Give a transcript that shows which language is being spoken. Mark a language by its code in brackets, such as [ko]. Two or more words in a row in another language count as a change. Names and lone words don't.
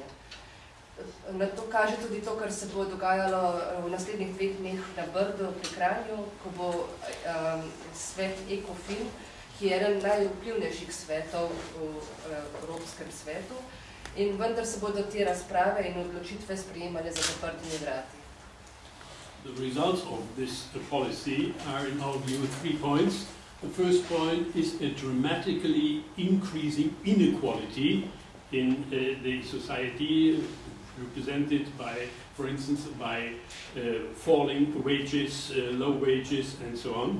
[sl] Na to kaže tudi to, kar se bo dogajalo v naslednjih 2 dneh na Brdu pri Kranju, ko bo svet ECOFIN, ki je eden najvplivnejših svetov v Evropskem svetu, in vendar se bodo te razprave in odločitve sprejemale za zaprtimi vrati. [en] The results of this policy are, in our view, 3 points. The first point is a dramatically increasing inequality in the society, represented by, for instance, by falling wages, low wages, and so on.